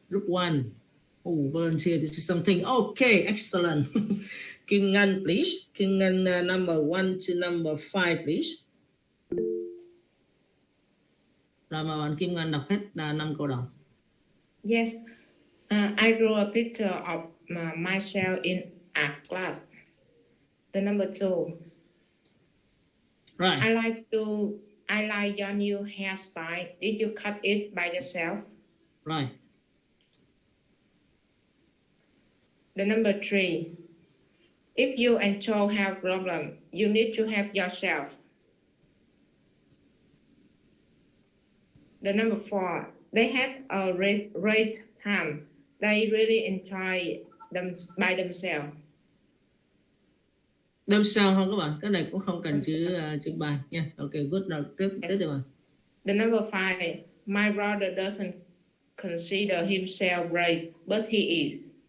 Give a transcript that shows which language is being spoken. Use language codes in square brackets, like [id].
[en] Group 1 who volunteer to do something. Okay, excellent. Kim Ngân, please. Kim Ngân, number 1 to number 5, please. [vi] Rồi mà bạn Kim Ngân đọc hết 5 câu đầu. [en] Yes, I drew a picture of myself in art class. The number 2. Right. I like your new hairstyle. Did you cut it by yourself? Right. The number 3. If you and Joe have problem, you need to help yourself. The number 4. They had a great time. They really enjoy them by themselves. [vi] Themselves không các bạn? Cái này cũng không cần chữ by nha. [en] Ok, good. [vi] Rồi tiếp đi bạn. [en] The number 5. My brother doesn't consider himself great, but he is.